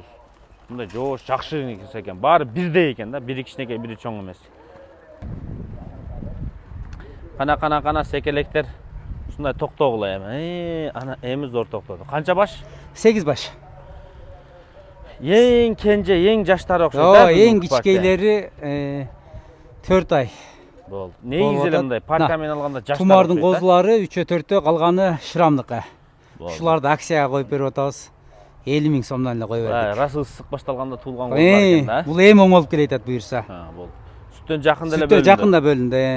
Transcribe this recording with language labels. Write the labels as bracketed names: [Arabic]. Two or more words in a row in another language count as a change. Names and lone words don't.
[Kyrgyz] Мындай жоош жакшы нерсе экен. Баары бирдей экен да, бири кичинекей, бири чоң эмес. Кана секелектер. Ушундай токтогула эми. Эми зор токтоду. Канча баш? 8 баш. Ең кенже, ең жаштары окшойт. Оо, ең кичкейлери 4 ай. Болды. Негизи эле мындай партия менен алганда жаштар. Тумардын козулары 3-4, калганы шырамдыкы. Болды. Ушуларды акцияга коюп берип атабыз. 50 000 сомдон эле коюп бердик. Расы ысык башталганда туулган козулар экен да. Бул эми оң болуп келет буюрса. Болду. Сүттөн жакында эле бөлүндү. Сүттөн жакында бөлүндү.